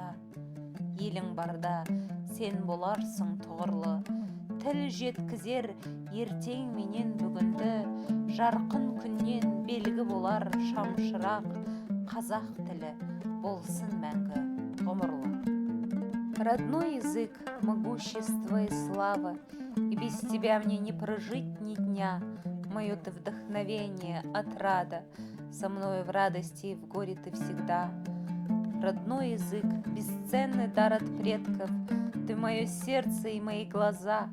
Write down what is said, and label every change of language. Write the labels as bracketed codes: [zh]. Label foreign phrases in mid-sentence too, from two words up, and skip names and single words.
[kk] Елің барда сен боларсың тұғырлы, тіл жеткізер ертең менен бүгінді. Жарқын күннен белгі болар шамшырақ, қазақ тілі болсын мәңгі ғұмырлы. [ru] Родной язык, могущество и слава, и без тебя мне не прожить ни дня. Мое ты вдохновение, отрада, со мною в радости и в горе ты всегда. Родной язык, бесценный дар от предков, ты мое сердце и мои глаза.